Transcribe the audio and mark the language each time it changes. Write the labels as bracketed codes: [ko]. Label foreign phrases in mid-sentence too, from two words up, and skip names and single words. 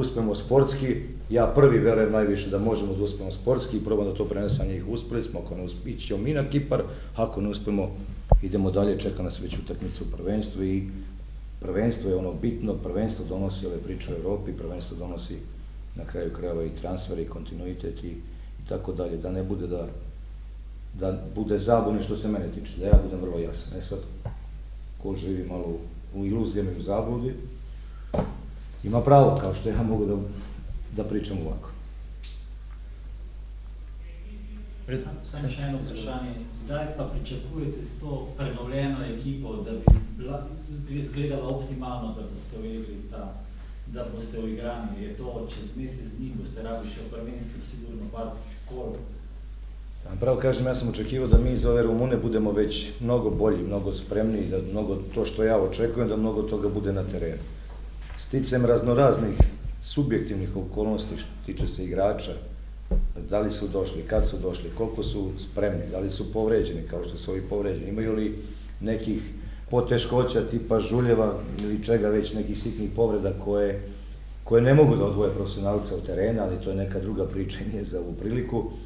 [sr] uspemo sportski, ja prvi verujem najviše da možemo da uspemo sportski i probam da to prenesam njih, uspeli smo, ako ne uspemo, ići ćemo mi na Kipar, ako ne uspemo, idemo dalje, čeka nas već utakmica u prvenstvu i prvenstvo je ono bitno, prvenstvo donosi ove priče o Evropi, prvenstvo donosi na kraju krajeva i transfer i kontinuitet i tako dalje, da ne bude da bude zabune što se mene tiče, da ja budem vrlo jasan. Sad, ko živi malo u iluzijama i u zabludi, ima pravo, kao što ja mogu da pričam ovako. [sl] Samo še eno vprašanje. Kdaj pa pričakujete s to prenovljeno ekipo, da bi izgledala optimalno, da boste uigli ta, da boste uigrani? Je to čez mesec dni, boste rabili še v prvenstvu sigurno par kol? [sr] Pravo kažem, ja sam očekivao da mi iz ove Rumune budemo već mnogo bolji, mnogo spremniji, da mnogo to što ja očekujem, da mnogo toga bude na terenu. Sticajem raznoraznih subjektivnih okolnosti što tiče se igrača, da li su došli, kad su došli, koliko su spremni, da li su povređeni kao što su ovi povređeni, imaju li nekih poteškoća tipa žuljeva ili čega već, nekih sitnih povreda koje ne mogu da odvoje profesionalca od terena, ali to je neka druga priča i nije za ovu priliku.